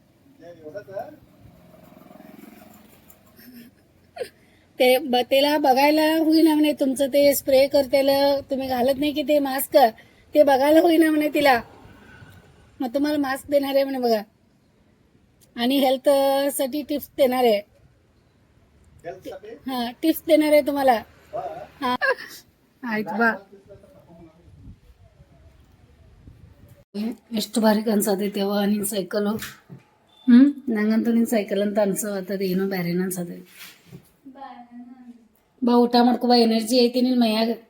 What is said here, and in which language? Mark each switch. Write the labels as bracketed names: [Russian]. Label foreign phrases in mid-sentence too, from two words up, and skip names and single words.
[Marathi] त्याला बघायला होईना म्हणे तुमचं ते स्प्रे करतेला तुम्ही घालत नाही की ते मास्क, ते बघायला होईना म्हणे तिला. मग तुम्हाला मास्क देणार आहे म्हणे बघा. आणि हेल्थ साठी टिप्स देणार आहे. हा ಟಿಪ್ಸ್ देणार आहे तुम्हाला. हा [Kannada] ಆಯ್ತು ಬಾ. ಎಷ್ಟು ಬಾರಿ ಅನ್ಸತೈತಿ ಅವ ನಿನ್ ಸೈಕಲು. ನಂಗಂತೂ ನಿನ್ ಸೈಕಲ್ ಅಂತ ಅನ್ಸತ್ತದ, ಏನೋ ಬ್ಯಾರೇನ ಅನ್ಸತೈತಿ. ಬಾ ಊಟ ಮಾಡ್ಕೊ ಬಾ, ಎನರ್ಜಿ ಐತಿ ನಿನ್ ಮೈಯಾಗ.